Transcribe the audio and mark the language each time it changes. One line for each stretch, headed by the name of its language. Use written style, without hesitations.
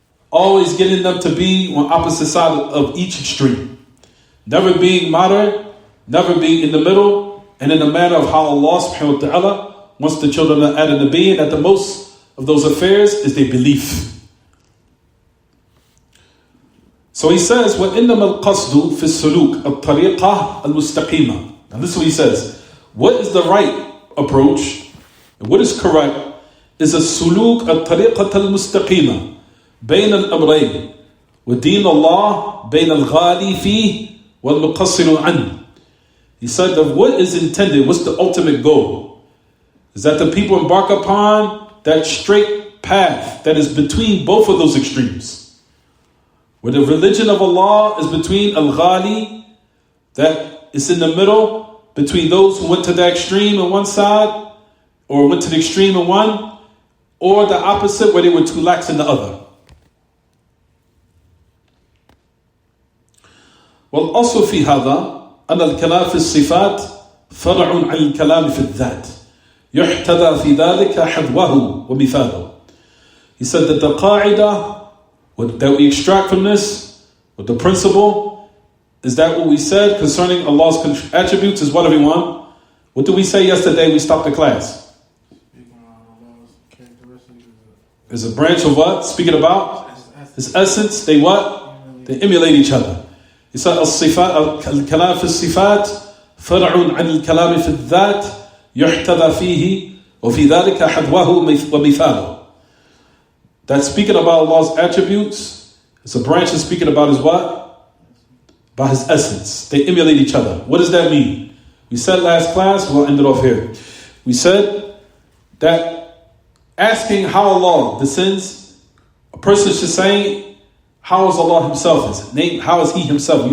English: Always getting them to be on opposite side of each extreme. Never being moderate, never being in the middle, and in the manner of how Allah subhanahu wa ta'ala wants the children of Adam to be. And at the most of those affairs is their belief. So he says,
Arabic: وَإِنَّمَا الْقَصْدُ فِي السُّلُوكِ الطَّرِيقَةِ الْمُسْتَقِيمَةِ.
English: Now this is what he says. What is the right approach, and what is correct, is a suluk
Arabic: الطَّرِيقَةَ الْمُسْتَقِيمَةِ بين الأمرين ودين الله بين الغالي فيه والمقصر عنه.
English: He said that what is intended, what's the ultimate goal, is that the people embark upon that straight path that is between both of those extremes, where the religion of Allah is between al-ghali, that is in the middle between those who went to the extreme on one side or went to the extreme in one, or the opposite where they were too lax in the other.
Arabic: والأصل في هذا أن الكلام في الصفات فرع عن الكلام في الذات يحتذى في ذلك حذوه ومثاله.
English: He said that the qaida that we extract from this, with the principle, is that what we said concerning Allah's attributes is what, everyone? What did we say yesterday? We stopped the class. Is a branch of what? Speaking about His essence. They what? They emulate each other. He said,
Arabic: الكلام في الصفات فرع عن الكلام في الذات يحتذى فيه وَفِي ذَلِكَ حَذْوَهُ وَمِثَالُهُ.
English: That's speaking about Allah's attributes. It's a branch of speaking about His what? About His essence. They emulate each other. What does that mean? We said last class, we'll end it off here. We said that asking how Allah descends, a person should say, how is Allah Himself? How is He Himself?